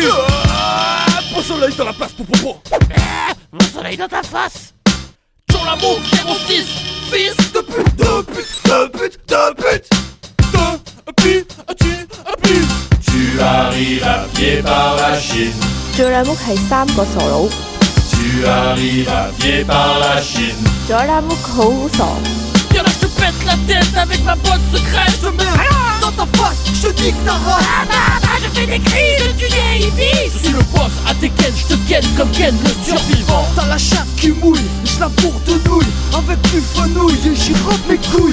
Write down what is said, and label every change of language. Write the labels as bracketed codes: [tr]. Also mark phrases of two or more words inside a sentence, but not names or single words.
[fr] Mon soleil dans la place, popopo. Mon soleil dans ta face. Sur l'amour 06, fils de pute, de pute, de pute, de pute. Tu arrives à pied par la Chine. [yue] 最靚屋係3個傻佬。 [fr] Tu arrives à pied par la Chine. [yue] 最靚屋好傻。 [fr] Y'en a, je te pète la tête avec ma boîte secrète. Je mets rien dans ta face, je te nique ta race. Je fais des cris, je tue des hippies. Je suis le boss à Tekken, je te ken comme Ken le survivant. T'as la chatte qui mouille, je la bourre de nouilles. Avec du fenouil et j'y robe mes couilles.